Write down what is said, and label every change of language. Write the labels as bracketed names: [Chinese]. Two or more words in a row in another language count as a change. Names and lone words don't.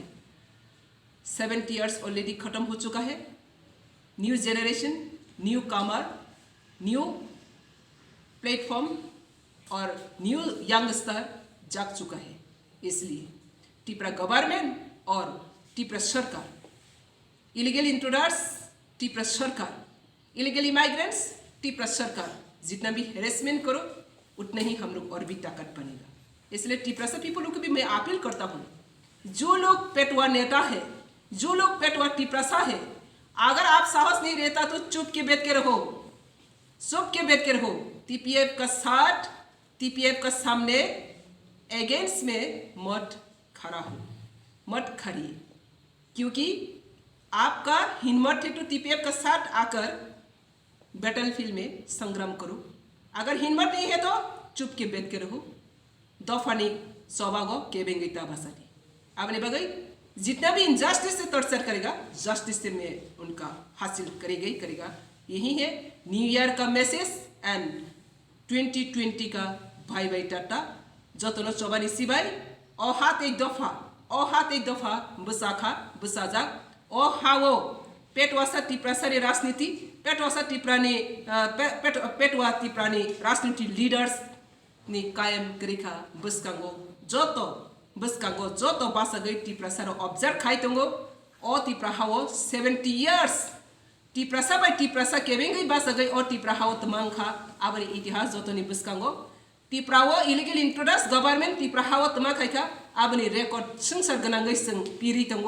[English] 70 years already [Hindi] खत्म हो चुका है। [English] new generation, new comer, new platform [Hindi] और [English] new youngster [Hindi] जाग चुका है। इसलिए त्रिपुरा गवर्नमेंट और त्रिपुरा सरकार, [English] illegal intruders [Hindi] त्रिपुरा सरकार, [English] illegal immigrants [Hindi] त्रिपुरा सरकार, जितना भी हेरेसमेंट करो उतना ही हम लोग और भी ताकत बनेगा। इसलिए त्रिपुरा से पीपल को भी मैं अपील करता हूँ, जो लोग पेटवा नेता है, जो लोग पेटवा त्रिपुरा है, अगर आप साहस नहीं रहता तो चुप के बैठ के रहो, चुप के बैठ के रहो। टीपीएफ का साथ, टीपीएफ का सामने अगेंस्ट में मत खड़ा हो, मत खड़िए, क्योंकि आपका हिम्मत है तो टीपीएफ का साथ आकर बैटलफील्ड में संग्राम करो। अगर हिम्मत नहीं है तो चुप के बैठ के रहो। [Kok Borok] dophani sowbhago kebengita bhashati [Hindi] आपने बगई जितना भी इनजस्टिस से टॉर्चर करेगा, जस्टिस से मैं उनका हासिल करेगा। यही है न्यू ईयर का मैसेज एंड 2020 का भाई भाई टाटा [Kok Borok] jotno chowbani sibai aro hath ek dopha bosakha bosajak o hawo petwasa Tiprasari rajniti, petwasa Tiprani petwa Tiprani rajniti leaders ni kayam korekha boskango joto basa gai Tiprasaro observe khai tongo o Tipra hawo [English] 70 years [Kok Borok] Tiprasa bai Tiprasa kebengai basa gai o Tipra hawo tomangkha abre itihas jotoni boskango Tiprawo [English] illegal intruders government [Kok Borok] Tipra hawo toma khaikha abni record songsar gonangai jong piri tongo.